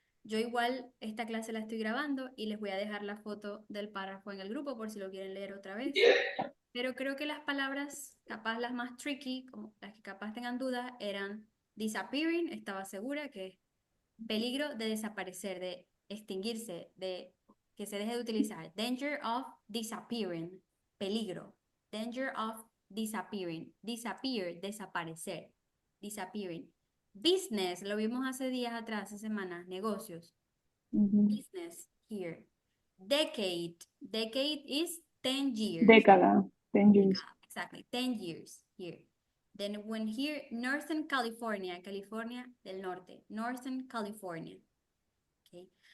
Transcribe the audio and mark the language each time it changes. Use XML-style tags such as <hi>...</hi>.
<es>Yo igual esta clase la estoy grabando y les voy a dejar la foto del párrafo en el grupo por si lo quieren leer otra vez. Pero creo que las palabras, capaz las más tricky, como las que capaz tengan dudas, eran disappearing, estaba segura que es peligro de desaparecer, de extinguirse, de que se deje de utilizar.</es> <en>Danger of disappearing,</en> <es>peligro.</es> <en>Danger of disappearing, disappear,</en> <es>desaparecer,</es> <en>disappearing.</en> <es>Business, lo vimos hace días atrás, hace semanas, negocios.</es> <en>Business, here. Decade, decade is 10 years. Década. 10 years. Exactly, 10 years here. Then when here, Northern California,</en> <es>California del Norte,</es> <en>Northern California. Okay.</en>